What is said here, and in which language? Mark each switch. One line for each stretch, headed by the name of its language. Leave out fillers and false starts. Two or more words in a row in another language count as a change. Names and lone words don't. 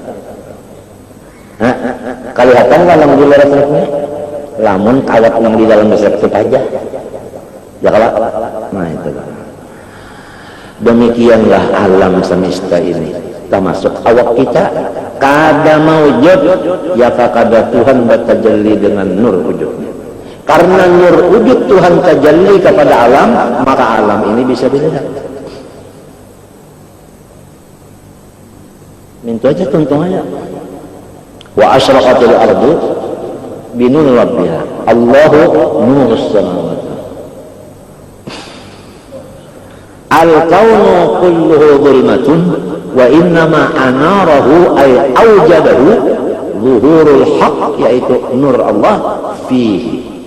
Banjar: kelihatan lah yang di dalam listriknya lamun awak yang di dalam listrik itu aja ya kalau nah itu demikianlah alam semesta ini termasuk awak kita kada maujud ya fakada Tuhan bertajalli dengan nur wujudnya. Karena nur wujud Tuhan tajalli kepada alam, maka alam ini bisa dilihat. Minta aja tuntung aja.
Arabic: وأشرقت الأرض بنور ربها. الله نور السماوات. الكون كله ظلمة وإنما أناره أي أوجده ظهور الحق,
Banjar: yaitu nur Allah
Arabic: fihi.